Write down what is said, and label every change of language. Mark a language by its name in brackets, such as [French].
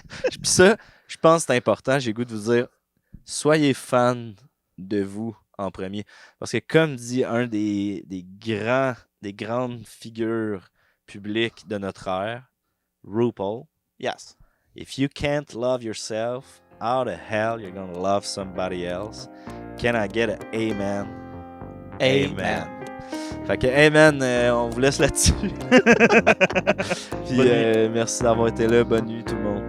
[French] Puis ça, je pense que c'est important. J'ai le goût de vous dire, soyez fan de vous en premier. Parce que comme dit un des grandes figures publiques de notre ère, RuPaul. [English] Yes. If you can't love yourself, how the hell you're gonna love somebody else? Can I get an amen? Amen. [French] Fait que amen, on vous laisse là-dessus. Puis merci d'avoir été là. Bonne nuit tout le monde.